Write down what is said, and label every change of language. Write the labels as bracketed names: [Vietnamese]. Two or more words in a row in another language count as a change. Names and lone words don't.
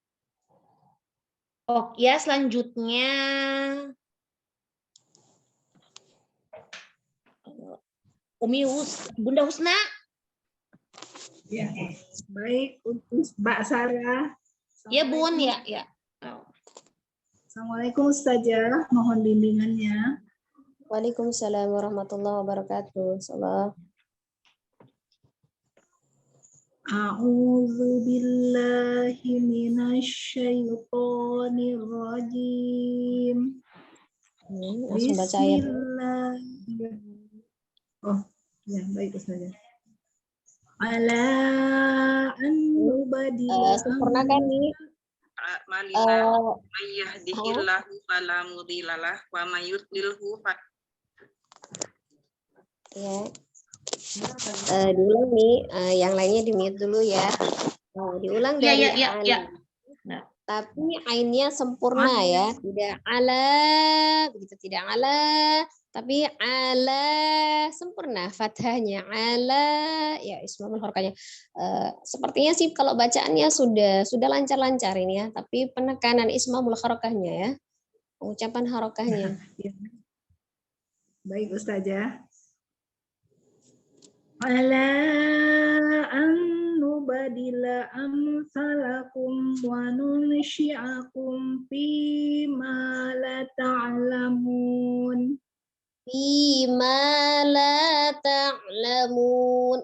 [Indonesian] Oh ya, selanjutnya Bunda Husna. Ya, baik untuk Mbak Sarah. Ya Bun, ya. Assalamualaikum Ustazah, mohon bimbingannya. [Arabic] وعليكم السلام ورحمة الله وبركاته. [Indonesian] Salam. [Arabic] أعوذ بالله من الشيطان الرجيم. [Indonesian] Langsung baca ayat. Oh, ya baik Ustazah. [Arabic] على أن نبدل. [Indonesian] Sempurnakan nih. [Arabic] من يهد الله فلا مضل له ومن يضلله [Indonesian] Ya. Diulang nih, yang lainnya di-mute dulu ya. Diulang dari Ya. Tapi ainnya sempurna ya, tidak ala, begitu, tidak ala, tapi ala sempurna, fathahnya ala, ya ismul harokahnya. Sepertinya sih kalau bacaannya sudah lancar-lancar ini ya, tapi penekanan ismul harokahnya ya, pengucapan harokahnya. Baik Ustazah. [Arabic] على أن نبدل أمثالكم وننشئكم فيما لا تعلمون. بما لا تعلمون.